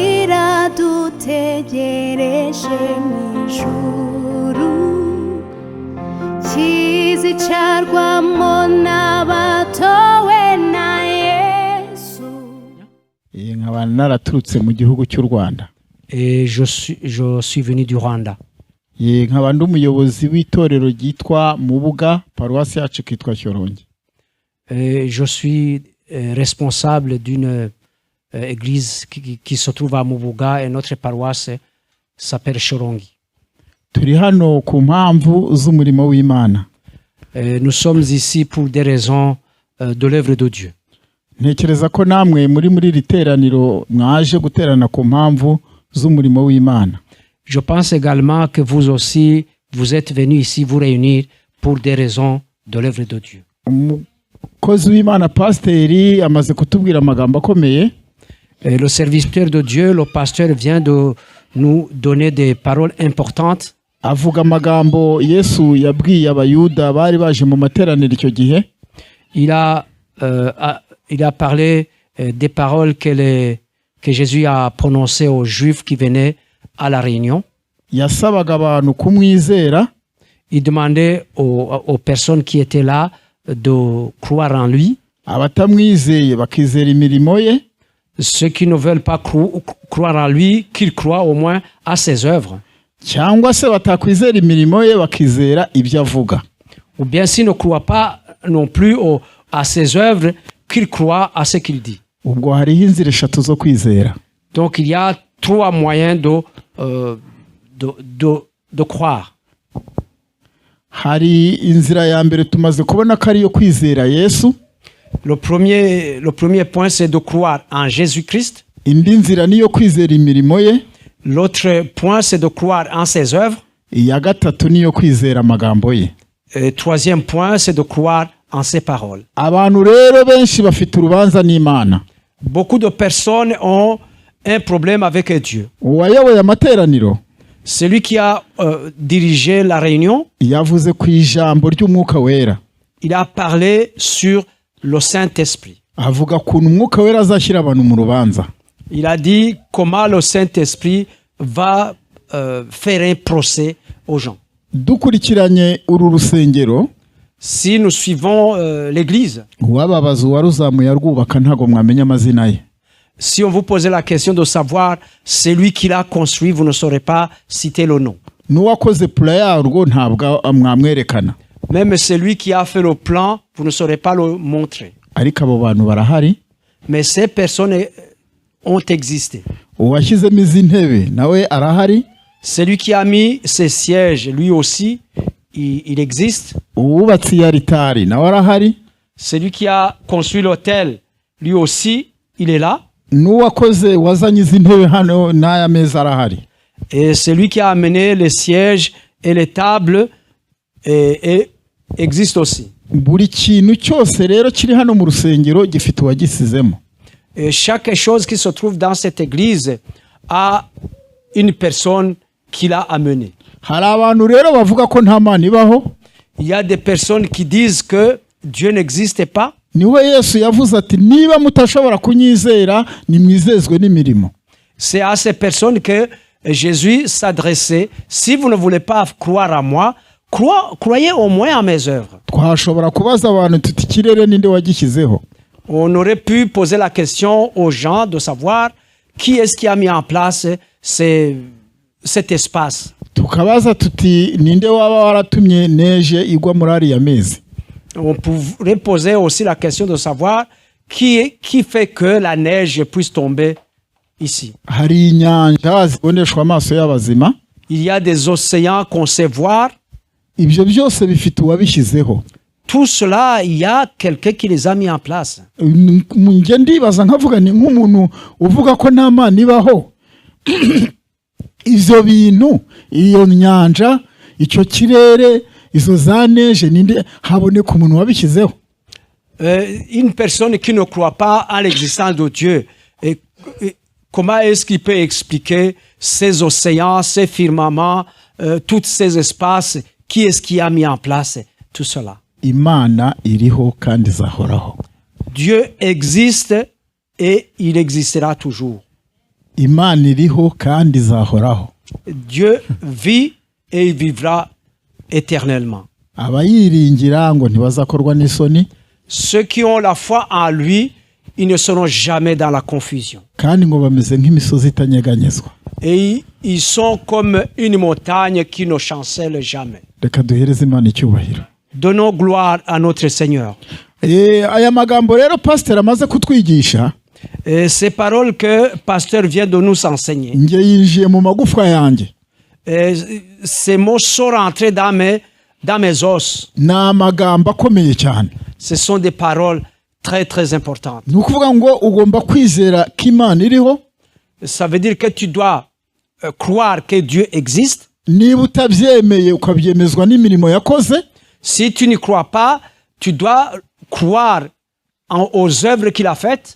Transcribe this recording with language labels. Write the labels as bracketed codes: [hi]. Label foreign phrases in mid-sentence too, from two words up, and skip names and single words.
[rw] kiradutegereje mu ijuru, kizicarwamo n'abatowe na Yesu. Nkaba naraturutse mu gihugu cy'u Rwanda. [fr] Et je suis venu du Rwanda. [rw] Nkaba ndi umuyobozi w'itorero ryitwa Mubuga, paruwasi yacu kitwa Shyorongi. [fr] Je suis responsable d'une église qui se trouve à Mubuga et notre paroisse s'appelle Shyorongi. [rw] Turi hano ku mpamvu z'umurimo w'Imana. [fr] Nous sommes ici pour des raisons de l'œuvre de Dieu. [rw] Ntekereza ko namwe muri riteraniro mwaje guterana ku mpamvu z'umurimo w'Imana. [fr] Je pense également que vous aussi vous êtes venus ici vous réunir pour des raisons de l'œuvre de Dieu. [rw] Umukozi w'Imana Pasiteri amaze kutubwira amagambo akomeye. [fr] Le serviteur de Dieu, le pasteur vient de nous donner des paroles importantes. [rw] Avuga amagambo Yesu yabwiye abayuda bari baje mu materaniro icyo gihe. [fr] Il a parlé des paroles que Jésus a prononcées aux Juifs qui venaient à la réunion. [rw] Yasabaga abantu kumwizera. [fr] Il demandait aux personnes qui étaient là de croire en lui. [rw] abatamwizeye bakizera imirimo ye, [fr] Ceux qui ne veulent pas croire en lui, qu'ils croient au moins à ses œuvres. [rw] cyangwa se batakwizera imirimo ye bakizera ibyo avuga. [fr] Ou bien s'ils ne croient pas non plus à ses œuvres, qu'ils croient à ce qu'il dit. [rw] Ubwo hariho inzira eshatu zo kwizera. [fr] Donc il y a trois moyens de croire. [rw] Hari inzira ya mbere tumaze kubona ko ariyo kwizera Yesu. [fr] Le premier point, c'est de croire en Jésus-Christ. [rw] Indi nzira niyo kwizera imirimo ye. [fr] L'autre point, c'est de croire en ses œuvres. [rw] Iya gatatu niyo kwizera amagambo ye. [fr] Et troisième point, c'est de croire en ses paroles. [rw] Abantu rero benshi bafite urubanza n'Imana. [fr] Beaucoup de personnes ont un problème avec Dieu. [rw] Uwayoboye amateraniro [fr] Celui qui a dirigé la réunion, [rw] yavuze ku ijambo ry'Umwuka Wera. [fr] il a parlé sur le Saint-Esprit. [rw] Avuga ukuntu Umwuka Wera azashyira abantu mu rubanza. [fr] Il a dit comment le Saint-Esprit va faire un procès aux gens. [rw] Dukurikiranye uru rusengero, [fr] Si nous suivons l'Église, [rw] uwababaza uwaruzamuye arwubaka ntago mwamenya amazina ye. [fr] si on vous posait la question de savoir celui qui l'a construit, vous ne saurez pas citer le nom. [rw] N'uwakoze pula yarwo ntabwo mwamwerekana. [fr] Même celui qui a fait le plan, vous ne saurez pas le montrer. [rw] Ariko abo bantu barahari. [fr] Mais ces personnes ont existé. [rw] Uwashyizemo izi ntebe nawe arahari. [fr] Celui qui a mis ces sièges, lui aussi, il existe. [rw] Uwubatse iyi aritari nawe arahari. [fr] Celui qui a construit l'autel, lui aussi, il est là. [rw] N'uwakoze wazanye izi ntebe hano n'aya meza arahari. [fr] Et celui qui a amené les sièges et les tables existe aussi. [rw] Buri kintu cyose rero kiri hano mu rusengero gifite uwagisizemo. [fr] Et chaque chose qui se trouve dans cette église a une personne qui l'a amenée. [rw] Hari abantu rero bavuga ko nta Mana ibaho. [fr] Il y a des personnes qui disent que Dieu n'existe pas. [rw] Niwe Yesu yavuze ati niba mutashobora kunyizera nimwizezwe n'imirimo. [fr] C'est à ces personnes que Jésus s'adressait. Si vous ne voulez pas croire à moi, croyez au moins à mes œuvres. [rw] Twashobora kubaza abantu tuti ikirere ninde wagishyizeho. [fr] On aurait pu poser la question aux gens de savoir qui est-ce qui a mis en place cet espace. [rw] Tukabaza tuti ninde waba waratumye neje igwa muri ariya mezi. [fr] On pourrait poser aussi la question de savoir qui fait que la neige puisse tomber ici. [rw] Hari inyanja ziboneshwa amaso y'abazima. [fr] Il y a des océans qu'on sait voir. [rw] Ibyo byose bifite uwabishyizeho. [fr] Tout cela, il y a quelqu'un qui les a mis en place. [rw] Nge ndibaza nkavuga ni nk'umuntu uvuga ko nta Mana ibaho. Izo bintu, iyo nyanja, icyo kirere, izo za neige, ninde haboneka umuntu wabishyizeho. [fr] Une personne qui ne croit pas à l'existence de Dieu, comment est-ce qu'il peut expliquer ces océans, ces firmaments, tous ces espaces? Qui est-ce qui a mis en place tout cela? [rw] Imana iriho kandi izahoraho. [fr] Dieu existe et il existera toujours. [rw] Imana iriho kandi izahoraho. [fr] Dieu vit et il vivra éternellement. [rw] Abayiringira ngo ntibazakorwa n'isoni. [fr] Ceux qui ont la foi en lui, ils ne seront jamais dans la confusion. [rw] Kandi ngo bameze nk'imisozi itanyeganyezwa. [fr] Et ils sont comme une montagne qui ne chancelle jamais. [rw] Reka duhereze Imana icyubahiro. [fr] Donnons gloire à notre Seigneur. [rw] Aya magambo rero pasteur amaze kutwigisha. [fr] Ces paroles que pasteur vient de nous enseigner. [rw] Nge yinjiye mu magufwa yanjye. [fr] Ces mots sont rentrés dans mes os. [rw] Ni magambo akomeye cyane. [fr] Ce sont des paroles très très importantes. [rw] Ni ukuvuga ngo ugomba kwizera ko Imana iriho. [fr] Ça veut dire que tu dois croire que Dieu existe. [rw] Niba utabyemeye ukabyemezwa n'imirimo yakoze. [fr] Si tu n'y crois pas, tu dois croire aux œuvres qu'il a faites.